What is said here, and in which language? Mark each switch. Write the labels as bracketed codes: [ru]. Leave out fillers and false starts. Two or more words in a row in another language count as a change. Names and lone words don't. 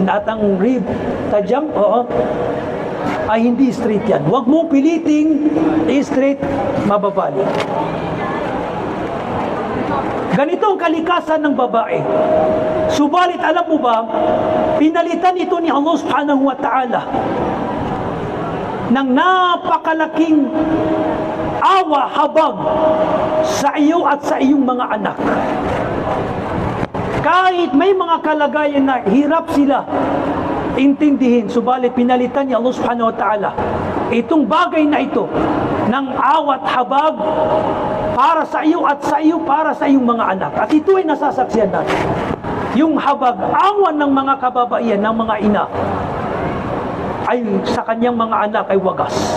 [tl] At ang rib, tadyang, ay hindi straight yan. Huwag mong piliting straight, mababali. Ganito ang kalikasan ng babae. Subalit, alam mo ba, pinalitan ito ni Allah [ar] سبحانه وتعالى [tl] ng napakalaking awa, habag sa iyo at sa iyong mga anak. Kahit may mga kalagayan na hirap sila intindihin, subalit pinalitan ni Allah [ar] سبحانه وتعالى [tl] itong bagay na ito ng awat habag para sa iyo at sa iyo para sa iyong mga anak. At ito ay nasasaksihan natin. Yung habag, awan ng mga kababaihan, ng mga ina, ay sa kanyang mga anak ay wagas.